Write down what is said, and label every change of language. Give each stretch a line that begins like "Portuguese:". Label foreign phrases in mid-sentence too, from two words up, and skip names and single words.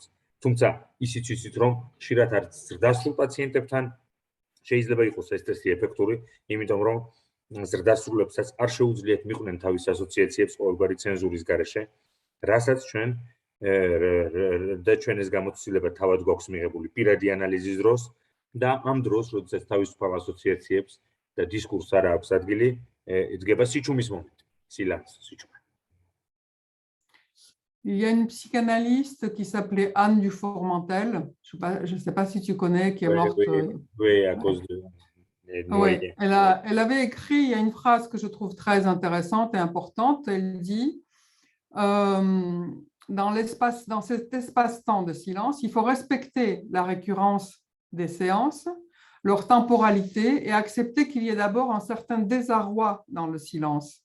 Georgian: თუმცა ისიც ვიცით, რომ ხშირად არც ზრდასრულ პაციენტებთან შეიძლება იყოს ეს წესი ეფექტური, იმიტომ რომ ზრდასრულებსაც არ შეუძლიათ მიყვნენ თავის ასოციაციებს ყოველგვარი ცენზურის გარეშე, რასაც ჩვენ და ჩვენ ეს გამოცდილება თავად გვაქვს მიღებული პირადი ანალიზის დროს და ამ დროს, როდესაც თავისუფალ ასოციაციებს და დისკურსს არ აქვს ადგილი, იდგება სიჩუმის მომენტი, სილანს, სიჩუმე.
French: Il y a une psychanalyste qui s'appelait Anne Dufourmentel, je ne sais pas si tu connais, qui est morte. Oui, à cause de... Oui, elle avait écrit, il y a une phrase que je trouve très intéressante et importante, elle dit dans cet espace-temps de silence, il faut respecter la récurrence des séances, leur temporalité et accepter qu'il y ait d'abord un certain désarroi dans le silence.